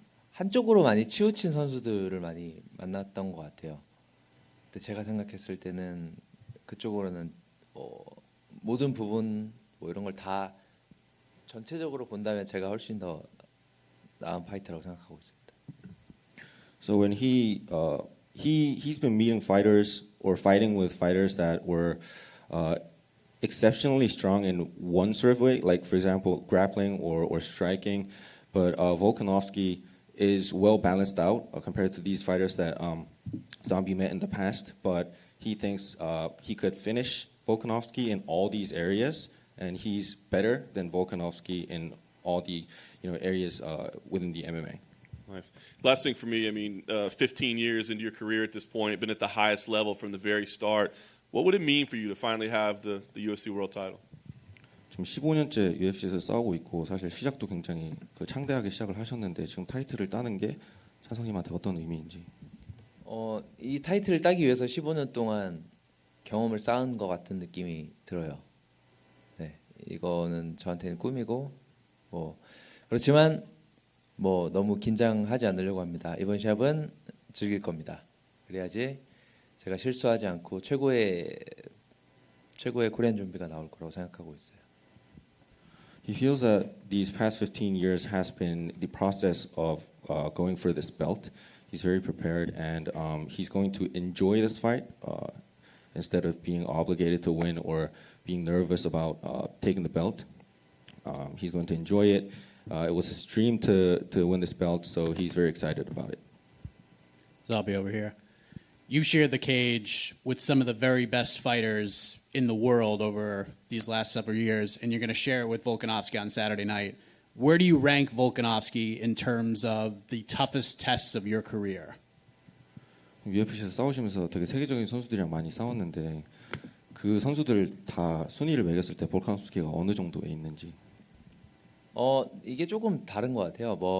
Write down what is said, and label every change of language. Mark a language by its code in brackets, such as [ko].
[ko] 한쪽으로 많이 치우친 선수들을 많이 만났던 것 같아요. 근데 제가 생각했을 때는 그쪽으로는 모든 부분 뭐 이런 걸 다 전체적으로 본다면 제가 훨씬 더 나은 파이터라고 생각하고 있습니다. [en] So when he's been meeting fighters or fighting with fighters that were exceptionally strong in one sort of way, like for example grappling or striking, but Volkanovski is well balanced out compared to these fighters that Zombie met in the past. But he thinks he could finish Volkanovski in all these areas, and he's better than Volkanovski in all the areas within the MMA. Nice. Last thing for me, I mean, 15 years into your career at this point, been at the highest level from the very start. What would it mean for you to finally have the UFC World Title? [ko] 지금 15년째 UFC에서 싸우고 있고 사실 시작도 굉장히 창대하게 시작을 하셨는데 지금 타이틀을 따는 게 찬성님한테 어떤 의미인지. 이 타이틀을 따기 위해서 15년 동안 경험을 쌓은 것 같은 느낌이 들어요. 네, 이거는 저한테는 꿈이고 그렇지만 너무 긴장하지 않으려고 합니다. 이번 시합은 즐길 겁니다. 그래야지 제가 실수하지 않고 최고의 코리안 좀비가 나올 거라고 생각하고 있어요. [en] He feels that these past 15 years has been the process of going for this belt. He's very prepared, and he's going to enjoy this fight instead of being obligated to win or being nervous about taking the belt. He's going to enjoy it. It was his dream to win this belt, so he's very excited about it. Zombie over here. You shared the cage with some of the very best fighters in the world over these last several years, and you're going to share it with Volkanovski on Saturday night. Where do you rank Volkanovski in terms of the toughest tests of your career? [ko] UFC에서 싸우시면서 되게 세계적인 선수들이랑 많이 싸웠는데 그 선수들 다 순위를 매겼을 때 볼카nov스키가 어느 정도에 있는지. 이게 조금 다른 것 같아요.